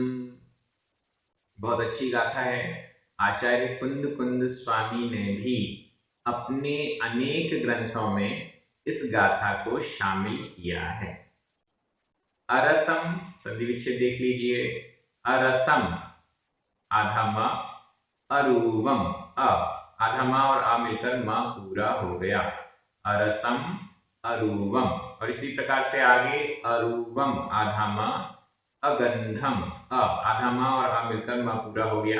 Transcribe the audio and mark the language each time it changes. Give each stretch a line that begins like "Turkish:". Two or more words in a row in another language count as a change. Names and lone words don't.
Hindi: बहुत अच्छी गाथा है। आचार्य कुंद कुंद स्वामी ने भी अपने अनेक ग्रंथों में इस गाथा को शामिल किया है। अरसम, संधि विच्छेद देख लीजिए।
Prakrit languages: अरसम,
Hindi: आधा म, अरूवम, अ, आधा म और आ मिलकर म पूरा हो गया।
Prakrit languages: अरसम, अरूवम।
Hindi: और इसी प्रकार से आगे अरूवम, आधा म, अगंधम, अ, आधा म और आ मिलकर म पूरा हो गया।